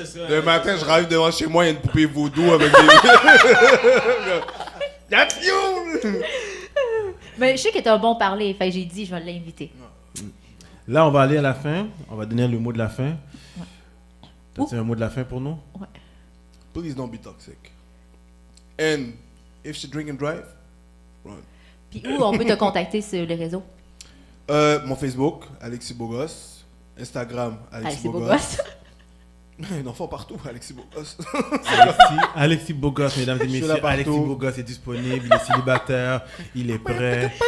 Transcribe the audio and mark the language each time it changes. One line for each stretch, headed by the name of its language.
French: Le matin, je arrive devant chez moi, il y a une poupée vaudou avec des...
English: That's you!
French: Mais je sais que t'es un bon parler, fait que j'ai dit, je vais l'inviter. Là, on va aller à la fin. On va donner le mot de la fin. T'as un mot de la fin pour nous? Ouais.
English: Please don't be toxic. And if she drink and drive, run.
French: Puis où on peut te contacter sur les réseaux? Mon Facebook, Alexis Bogos. Instagram, Alexis Bogos. Bogos. Un enfant partout, Alexis Bogos. Alexis Bogos, mesdames et messieurs. Alexis Bogos est disponible, il est célibataire, il est prêt.